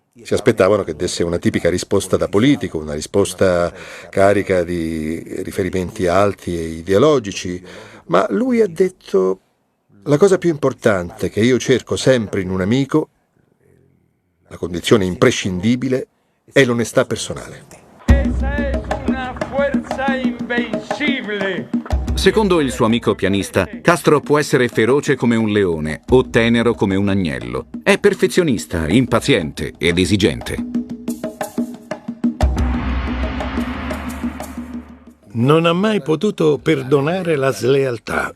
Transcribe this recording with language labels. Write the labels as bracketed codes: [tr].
[it] Si aspettavano che desse una tipica risposta da politico, una risposta carica di riferimenti alti e ideologici, ma lui ha detto: la cosa più importante che io cerco sempre in un amico, la condizione imprescindibile, è l'onestà personale. [es] Esa es una fuerza invencible [it] Secondo il suo amico pianista, Castro può essere feroce come un leone o tenero come un agnello. È perfezionista, impaziente ed esigente. Non ha mai potuto perdonare la slealtà.